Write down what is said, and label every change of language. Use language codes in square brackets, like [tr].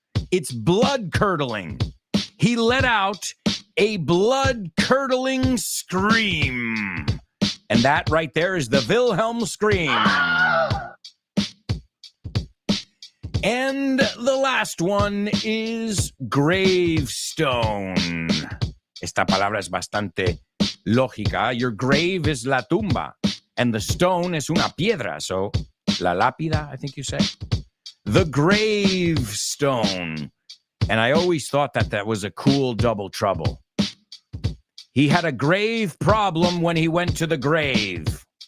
[en] It's blood curdling. He let out a blood curdling scream. And that right there is the Wilhelm scream. And the last one is gravestone. [es] Esta palabra es bastante lógica. [en] Your grave is la tumba, and the stone [es] es una piedra. [en] So, la lápida, I think you say. The gravestone. And I always thought that was a cool double trouble. He had a grave problem when he went to the grave.